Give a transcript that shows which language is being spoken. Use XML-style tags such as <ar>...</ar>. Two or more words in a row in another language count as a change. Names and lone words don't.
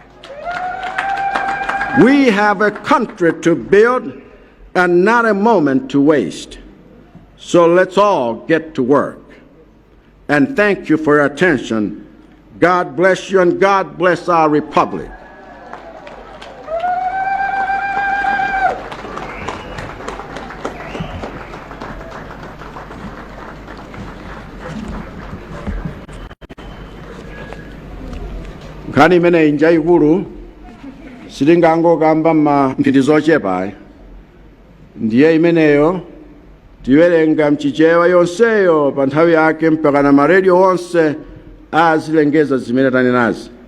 <en>We have a country to build and not a moment to waste. So let's all get to work. And thank you for your attention. God bless you and God bless our republic.</en> <ny>Nkhani imene inja ikulu sitingangokamba mphitizo ochepa ndiye imeneyo tiwerenga mchichewa yonseyo pa nthawi yake mpaka na maredio onse azilengeza zimene tanenazi.</ny>